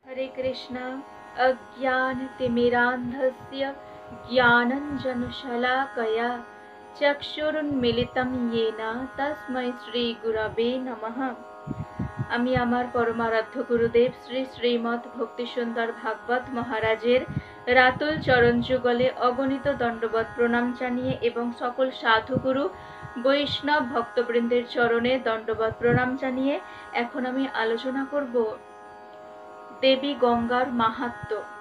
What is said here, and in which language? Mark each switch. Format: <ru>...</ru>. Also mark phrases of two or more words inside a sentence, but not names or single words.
<sa>हरे कृष्ण। अज्ञानतिमिरान्धस्य ज्ञानञ्जनशलाकया चक्षुरुन्मीलितं येन तस्मै श्रीगुरवे नमः।</sa> <bn>আমি আমার পরমারাধ্য গুরুদেব শ্রী শ্রীমৎ ভক্তিসুন্দর ভাগবত মহারাজের রাতুল চরণ যুগলে অগণিত দণ্ডবত প্রণাম জানিয়ে এবং সকল সাধুগুরু বৈষ্ণব ভক্তবৃন্দের চরণে দণ্ডবত প্রণাম জানিয়ে এখন আমি আলোচনা করব দেবী গঙ্গার মাহাত্ম্য।</bn>